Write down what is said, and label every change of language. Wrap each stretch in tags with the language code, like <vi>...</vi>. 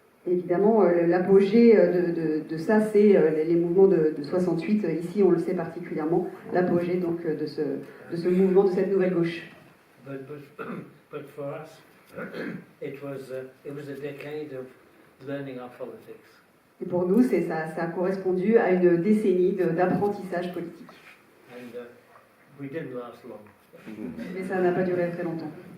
<fr>Évidemment, l'apogée de ça, c'est les mouvements de 68. Ici, on le sait particulièrement, l'apogée donc de ce mouvement, de cette nouvelle gauche.</fr> <en>But for us, it was a decade of learning our politics.</en> <fr>Et pour nous, ça a correspondu à une décennie d'apprentissage politique.</fr> <en>And we didn't last long.</en> <fr>Mais ça n'a pas duré très longtemps.</fr>